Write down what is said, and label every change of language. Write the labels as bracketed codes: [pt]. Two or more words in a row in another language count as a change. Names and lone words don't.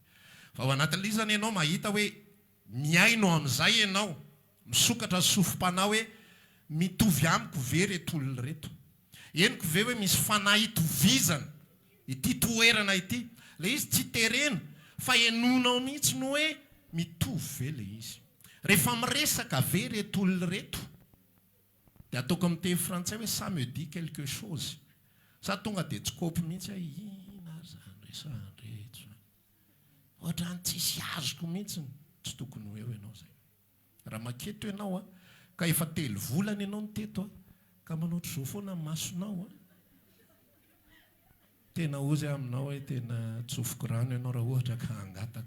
[mg] Fa ao anatin'ilay zany ianao mahita hoe miaino amin'izay ianao, misokatra sofim-panao hoe mitovy amiko ve reto olona reto. Henoko ve hoe misy fanahy itovizana ity toerana ity. Le izy tsy terena fa henonao mihitsy no hoe mitovy ve le izy. Rehefa miresaka ve reto olona reto dia ataoko amin'ny teny frantsay hoe [fr] ça me dit quelque chose. [mg] Sa tonga dia tsy kopy mihitsy ina zany resahandreto. Ohatrany tsisy azoko mihitsy tsy tokony ho eo ianao zay. Raha maketo ianao ka efa 3 volana ianao ny teto ka manao ohatr'izao foana ny masonao tena ozy aminao hoe tena tsofoko rano ianao raha ohatra ka hangataka.